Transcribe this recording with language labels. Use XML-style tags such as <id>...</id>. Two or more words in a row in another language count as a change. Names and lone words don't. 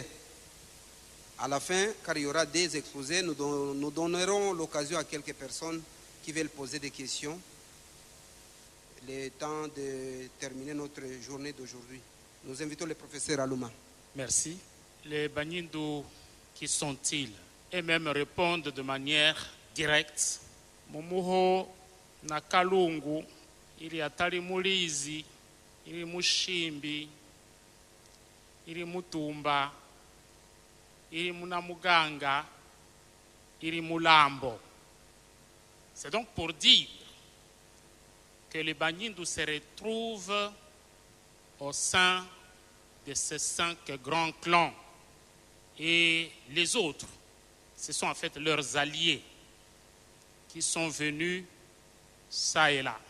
<fr>À la fin, car il y aura des exposés, nous donnerons l'occasion à quelques personnes qui veulent poser des questions. Le temps de terminer notre journée d'aujourd'hui. Nous invitons le professeur Aluma. Merci. Les Banyindu, qui sont-ils? Et même répondent de manière directe.</fr> <nyg>Mumuho na Kalungu, ili atali mulizi, ili mushimbi, ili mutumba, ili munamuganga, ili mulambo.</nyg> <fr>C'est donc pour dire que les Banyindu se retrouvent au sein de ces 5 grands clans. Et les autres, ce sont en fait leurs alliés qui sont venus ça et là.</fr>